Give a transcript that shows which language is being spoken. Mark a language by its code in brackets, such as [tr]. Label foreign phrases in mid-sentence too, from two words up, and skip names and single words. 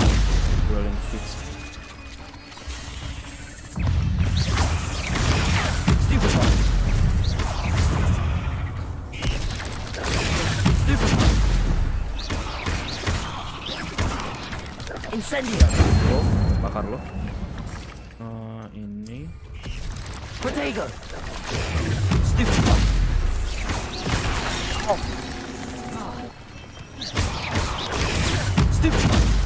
[en] Rolling fits. Stupefy. Stupefy. Incendio. [id] Oh, bakar lo. Ini. [en] Protego. Stupefy. Oh. Stupefy.